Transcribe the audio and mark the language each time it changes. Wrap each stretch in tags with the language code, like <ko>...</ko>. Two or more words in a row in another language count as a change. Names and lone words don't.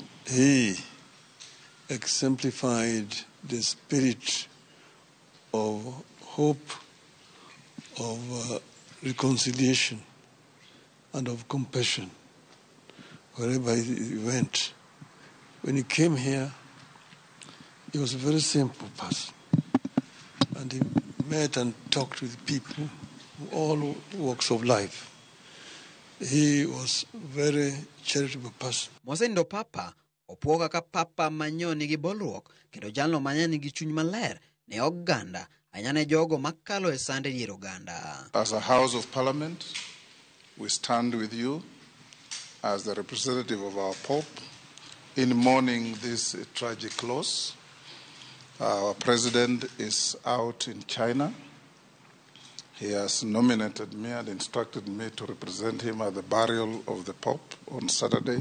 <en>He exemplified the spirit of hope, of reconciliation, and of compassion wherever he went. When he came here, he was a very simple person, and he met and talked with people from all walks of life. He was a very charitable person.</en> <luo>Mosendo Papa opuoga ka Papa manyo nigi bolruok kendo jalno manya nigi chuny maler ne oganda anyane jogo makalo e sande dier oganda.</luo> <en>As a House of Parliament, we stand with you as the representative of our Pope in mourning this tragic loss. Our President is out in China. He has nominated me and instructed me to represent him at the burial of the Pope on Saturday.</en>